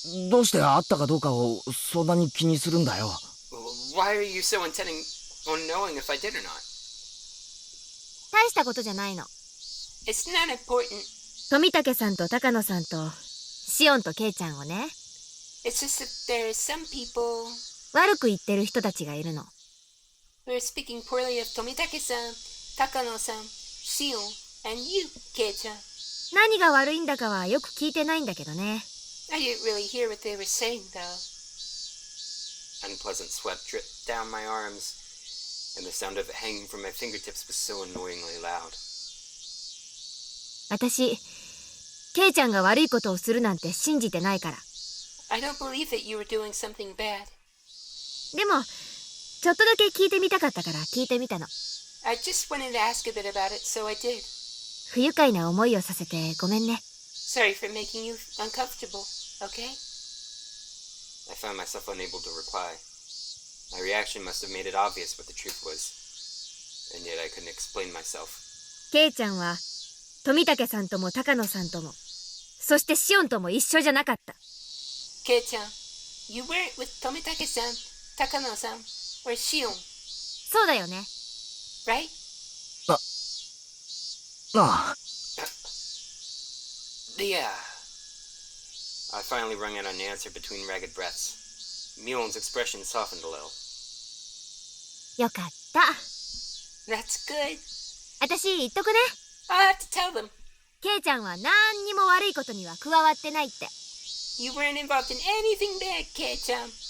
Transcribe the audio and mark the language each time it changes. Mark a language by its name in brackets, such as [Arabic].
[Japanese] どうしてあったかどうかをそんなに気にするんだよ。 [English] Why are you so intending on knowing if I did or not? [Japanese] 大したことじゃないの。 [English] It's not important. [Japanese] 富武さんと高野さんとシオンとケイちゃんをね、 [English] It's just that there are some people [Japanese] 悪く言ってる人たちがいるの。 [English] who are speaking poorly of Tomitake-san, Takano-san, Shion, and you, Kei-chan. [Japanese] 何が悪いんだかはよく聞いてないんだけどね。 [English] I didn't really hear what they were saying, though. Unpleasant sweat dripped down my arms, and the sound of it hanging from my fingertips was so annoyingly loud. [Japanese] 私、ケイちゃんが悪いことをするなんて信じてないから。 [English] I don't believe that you were doing something bad. [Japanese] でも、ちょっとだけ聞いてみたかったから聞いてみたの。 [English] I just wanted to ask a bit about it, so I did. [Japanese] 不愉快な思いをさせてごめんね。 [English] Sorry for making you uncomfortable, okay? I found myself unable to reply. My reaction must have made it obvious what the truth was, and yet I couldn't explain myself. [Japanese] ケイちゃんは、富武さんとも高野さんとも、そしてシオンとも一緒じゃなかった。 [English] Kei-chan, you weren't with Tomitake-san, Takano-san, or Shion, [Japanese] そうだよね。 [English] right? [Japanese] ああ、 [English] Yeah. I finally wrung out an answer between ragged breaths. Mion's expression softened a little. [Japanese] よかった。 [English] That's good. [Japanese] 私言っとくね。 [English] I'll have to tell them. [Japanese] ケイちゃんは何にも悪いことには加わってないって。 [English] You weren't involved in anything bad, Kei-chan.